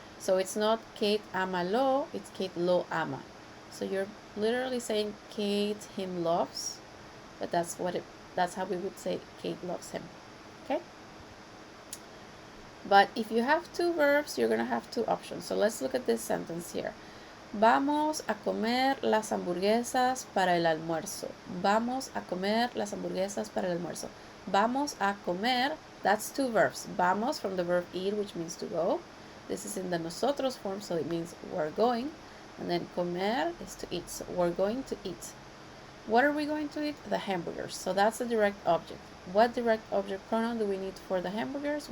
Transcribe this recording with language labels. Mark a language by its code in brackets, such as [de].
[en] So it's not [es] Kate ama lo, [en] it's [es] Kate lo ama. [en] So you're literally saying Kate him loves, but that's how we would say Kate loves him. Okay? But if you have 2 verbs, you're gonna have 2 options. So let's look at this sentence here. [es] Vamos a comer las hamburguesas para el almuerzo. Vamos a comer las hamburguesas para el almuerzo. Vamos a comer, [en] that's 2 verbs. Vamos from the verb ir, which means to go. This is in the nosotros form, so it means we're going. And then comer is to eat, so we're going to eat. What are we going to eat? The hamburgers. So that's the direct object. What direct object pronoun do we need for the hamburgers?